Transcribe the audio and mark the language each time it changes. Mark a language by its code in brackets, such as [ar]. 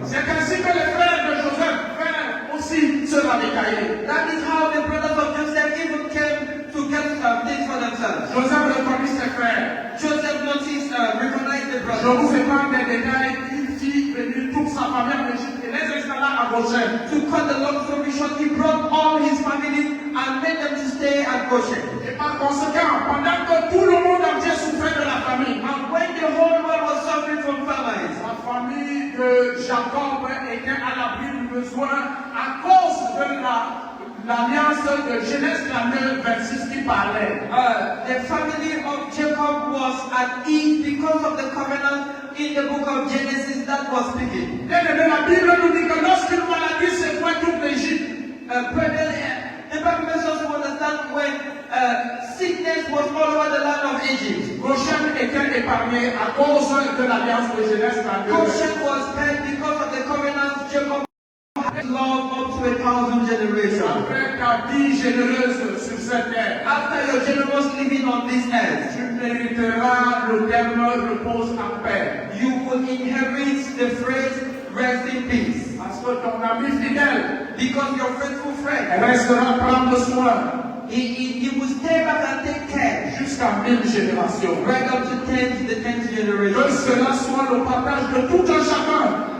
[fr] C'est ainsi que les frères de Joseph vinrent aussi se ravitailler. [en] That is how the brothers of Joseph even came to get things for themselves. [fr] Joseph reconnut ses frères. [en] Joseph recognized the [fr] Je [en] brothers. [fr] vous épargne des détails. Il fit venir toute sa famille en Égypte et les installa à Goshen. [en] To cut the long story short, he brought all his family and made them to stay at Goshen. [fr] Et par conséquent, pendant que tout le monde entier souffrait de la famine, [en] And when the whole world was suffering from famine, [fr] la famille de Jacob était à l'abri du besoin à cause de l'alliance de Genèse 32, 26 qui parlait. [en] the family of Jacob was at ease because of the covenant in the book of Genesis that was speaking. [fr] Bien aimé, la Bible nous dit que lorsqu'une maladie s'éloigne toute l'Égypte, [en] Brethren, the Bible makes us to understand when sickness was all over the land of Egypt. [fr] Goshen était épargné à cause de l'alliance de Genèse 32. [en] Goshen was spared because of the covenant Jacob had love up to 1,000 generations. [fr] Après ta vie généreuse sur cette terre, [en] After your generous living on this earth, [fr] tu mériteras le terme repose en paix. [en] you will inherit the phrase rest in peace. [fr] Parce que ton ami fidèle [en] Because your faithful friend, [fr] restera prendre soin [en] he will stay back and take care [fr] jusqu'à 1000 générations. [en] right up to the 10th [fr] Que [en] generation. [fr] cela soit le partage de tout un chacun.